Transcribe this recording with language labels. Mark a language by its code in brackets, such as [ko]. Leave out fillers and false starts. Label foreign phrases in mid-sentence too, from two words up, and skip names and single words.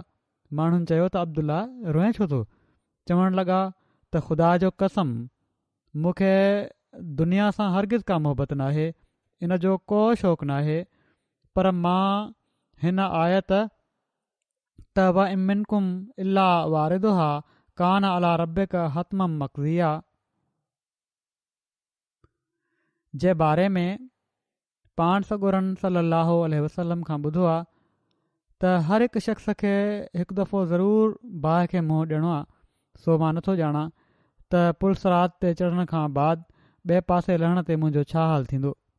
[sd] माण्हुनि चयो त अब्दुल्ला रोए छो थो? चवणु लॻा त ख़ुदा जो कसम, मूंखे दुनिया सां हरगिज़ का मोहबत नाहे, इन जो को शौक़ु नाहे, पर मां हिन आयत त [ar] وإن منكم إلا واردها كان على ربك حتما مقضيا [sd] जे बारे में पाण सॻोरनि [ar] صلى الله عليه وسلم [sd] खां ॿुधो आहे त हर हिकु शख़्स खे हिकु दफ़ो ज़रूरु बाहि खे मुंहुं ॾियणो आहे। सो मां नथो ॼाणा त पुलसरात ते चढ़ण खां बाद ॿिए पासे लहण ते मुंहिंजो छा हाल थींदो।